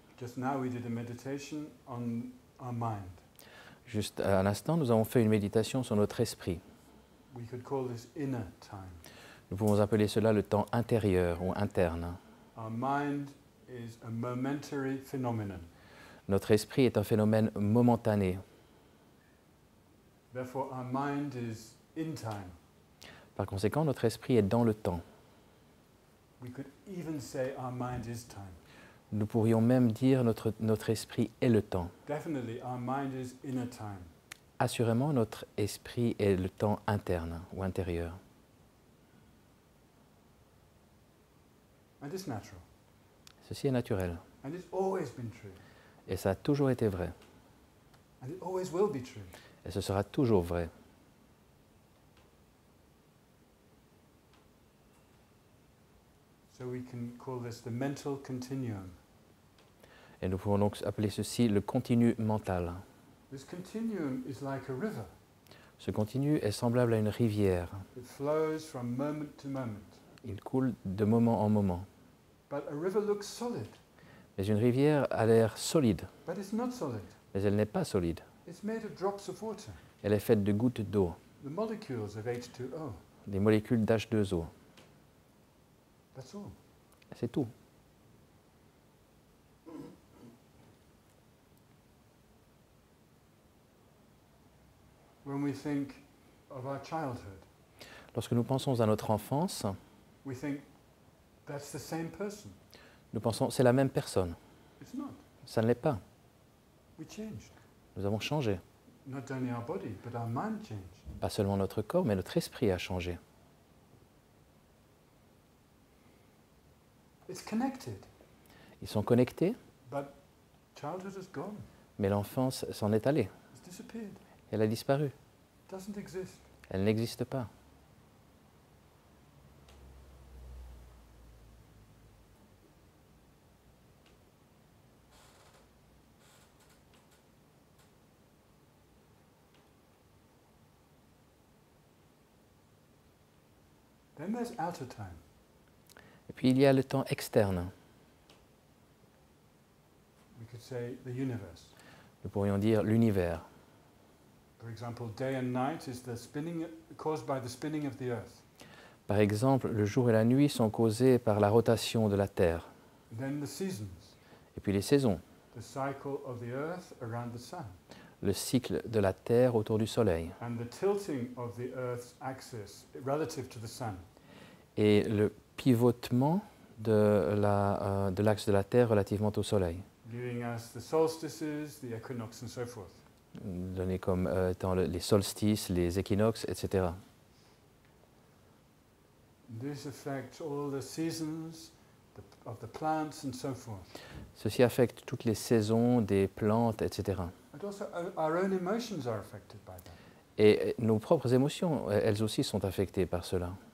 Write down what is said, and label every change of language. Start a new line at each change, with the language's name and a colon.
English: Just now we did a meditation on our mind.
French: Juste à l'instant, nous avons fait une méditation sur notre esprit.
English: We could call this inner time.
French: Nous pouvons appeler cela le temps intérieur ou interne.
English: Our mind is a momentary phenomenon.
French: Notre esprit est un phénomène momentané.
English: Therefore, our mind is in time.
French: Par conséquent, notre esprit est dans le temps.
English: We could even say our mind is time.
French: Nous pourrions même dire notre esprit est le temps.
English: Definitely, our mind is inner time.
French: Assurément, notre esprit est le temps interne ou intérieur.
English: And it's natural.
French: Ceci est naturel.
English: And it's always been true.
French: Et ça a toujours été vrai.
English: And it always will be true.
French: Et ce sera toujours vrai.
English: So we can call this the mental continuum.
French: Et nous pouvons donc appeler ceci le continu mental.
English: This continuum is like a river.
French: Ce continu est semblable à une rivière.
English: It flows from moment to moment.
French: Il coule de moment en moment.
English: But a river looks solid,
French: Mais une rivière a l'air solide,
English: but it's not solid.
French: mais elle n'est pas solide.
English: It's made of drops of water,
French: Elle est faite de gouttes d'eau,
English: the molecules of H2O.
French: des molécules d'H2O.
English: That's all.
French: C'est tout.
English: When we think of our childhood,
French: Lorsque nous pensons à notre enfance,
English: we think that's the same person.
French: nous pensons c'est la même personne.
English: It's not.
French: Ça ne l'est pas.
English: We changed.
French: Nous avons changé.
English: Not only our body, but our mind changed.
French: Pas seulement notre corps, mais notre esprit a changé.
English: It's connected,
French: Ils sont connectés,
English: but childhood is gone.
French: mais l'enfance s'en est allée.
English: It's disappeared.
French: Elle a disparu.
English: It doesn't exist.
French: Elle n'existe pas.
English: Then there's outer time.
French: Et puis il y a le temps externe.
English: We could say the universe.
French: Nous pourrions dire l'univers.
English: For example, day and night is the spinning caused by the spinning of the earth.
French: Par exemple, le jour et la nuit sont causés par la rotation de la Terre.
English: Then the seasons,
French: Et puis les saisons,
English: the cycle of the earth around the sun,
French: le cycle de la Terre autour du Soleil.
English: and the tilting of the earth's axis relative to the sun.
French: Et le pivotement de l'axe de la Terre relativement au Soleil.
English: Giving us the solstices, the equinox, and so forth.
French: Donné comme étant les solstices, les équinoxes, etc.
English: This affects all the seasons of the plants and so forth.
French: Ceci affecte toutes les saisons des plantes, etc.
English: And also our own emotions are affected by that.
French: Et nos propres émotions, elles aussi, sont affectées par cela.